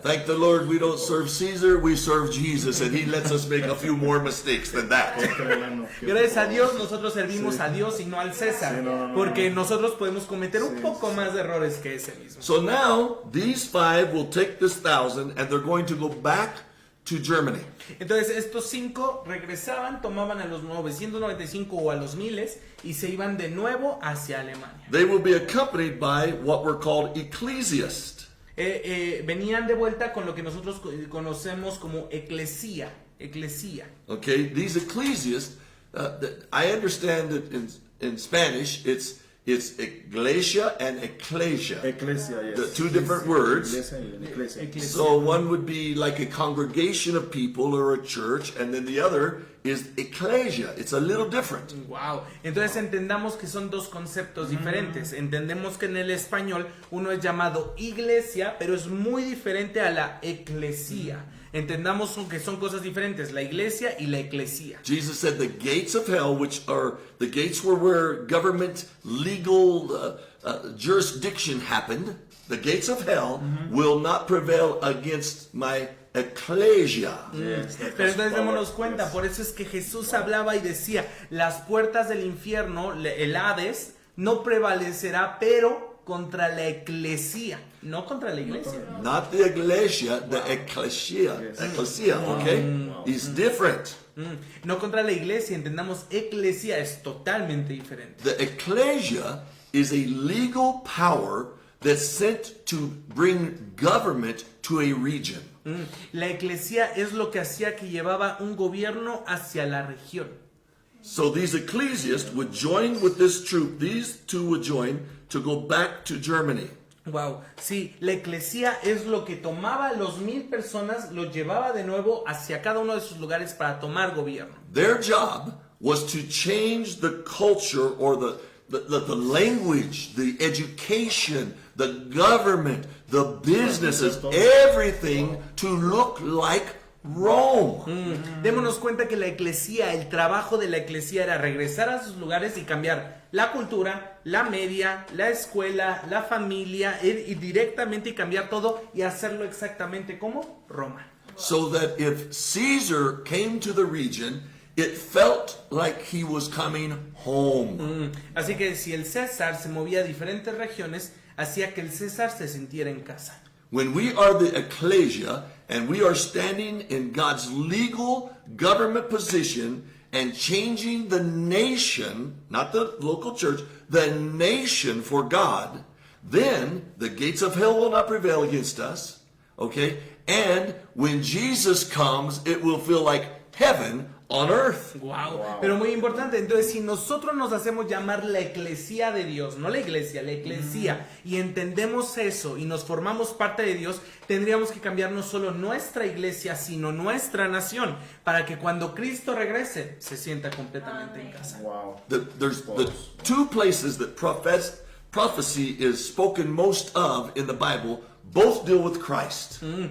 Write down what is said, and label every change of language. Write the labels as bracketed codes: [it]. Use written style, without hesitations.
[en] Thank the Lord we don't serve Caesar, we serve Jesus, and he lets us make a few more mistakes than that. [es] Gracias a Dios, nosotros servimos a Dios y no al César, porque nosotros podemos cometer un poco más de errores que ese mismo. [en] So now, these 5 will take this 1,000, and they're going to go back to Germany. [es] Entonces estos 5 regresaban, tomaban a los 995 o a los 1000 y se iban de nuevo hacia Alemania. [en] They will be accompanied by what were called ecclesiasts. [es] Venían de vuelta con lo que nosotros conocemos como eclesía. [en] Okay, these ecclesiasts, I understand that in Spanish it's iglesia and ecclesia. Ecclesia, yes. The two different words. [es] Iglesia y ecclesia. [en] So one would be like a congregation of people or a church, and then the other is ecclesia. It's a little different. [es] Wow. Entonces entendamos que son dos conceptos diferentes. Entendemos que en el español uno es llamado iglesia, pero es muy diferente a la eclesía. Entendamos que son cosas diferentes, la iglesia y la eclesía. [en] Jesus said the gates of hell, which are the gates where government legal jurisdiction happened, the gates of hell will not prevail against my ecclesia. Yes, [es] Pero entonces démonos [en] power, [es] cuenta, [en] yes. [es] por eso es que Jesús hablaba y decía, las puertas del infierno, el Hades, no prevalecerá, pero contra la eclesía, no contra la iglesia. [en] Not the iglesia, the ecclesia. Yes. Ecclesia, okay? Is different. [es] No contra la iglesia, entendamos, eclesía es totalmente diferente. [en] The ecclesia is a legal power that's sent to bring government to a region. [es] La eclesía es lo que hacía que llevaba un gobierno hacia la región. [en] So these ecclesiasts would join with this troop. These two would join to go back to Germany. [es] Wow, sí, la eclesía es lo que tomaba a los 1000 personas, los llevaba de nuevo hacia cada uno de sus lugares para tomar gobierno. [en] Their job was to change the culture or the language, the education, the government, the businesses, everything to look like Rome. [es] Démonos cuenta que la eclesía, el trabajo de la eclesía era regresar a sus lugares y cambiar la cultura, la media, la escuela, la familia, y directamente y cambiar todo y hacerlo exactamente como Roma. [en] So that if Caesar came to the region, it felt like he was coming home. [es] Así que si el César se movía a diferentes regiones, hacía que el César se sintiera en casa. [en] When we are the ecclesia and we are standing in God's legal government position and changing the nation, not the local church, the nation for God, then the gates of hell will not prevail against us, okay? And when Jesus comes, it will feel like heaven on earth. Wow. [es] Pero muy importante, entonces si nosotros nos hacemos llamar la eclesía de Dios, no la iglesia, la eclesía, y entendemos eso y nos formamos parte de Dios, tendríamos que cambiar no solo nuestra iglesia, sino nuestra nación, para que cuando Cristo regrese, se sienta completamente en casa. [en] Wow. There's the two places that prophecy is spoken most of in the Bible, both deal with Christ.